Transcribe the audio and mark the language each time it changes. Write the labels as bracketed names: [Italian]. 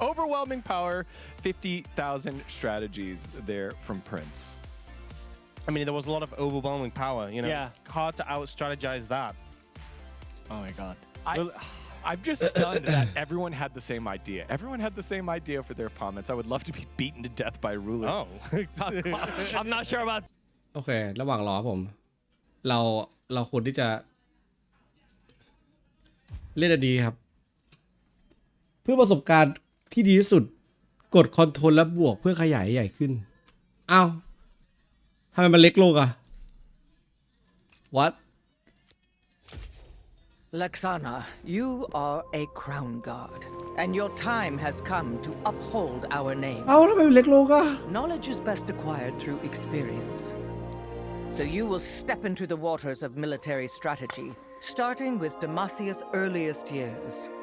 [English] Overwhelming power, 50,000 strategies there from Prince. I mean, there was a lot of overwhelming power, you know. Yeah. Hard to out-strategize that. Oh my God. I'm just stunned that everyone had the same idea. Everyone had the same idea for their comments. I would love to be beaten to death by Ruler. Oh. I'm not sure about. [Thai] โอเคระหว่างรอผมเราควรที่จะเล่นดีครับเพื่อประสบการณ์ที่ดีที่สุดกดคอนโทรลและบวกเพื่อขยายใหญ่ขึ้นอ้าวทำไมมันเล็กลงอะ [English] What Laxana, you are a crown guard, and your time has come to uphold our name. [Thai] เอ้าทำไมมันเล็กลงอะ [English] Knowledge is best acquired through experience. So you will step into the waters of military strategy, starting with Demacia's earliest years.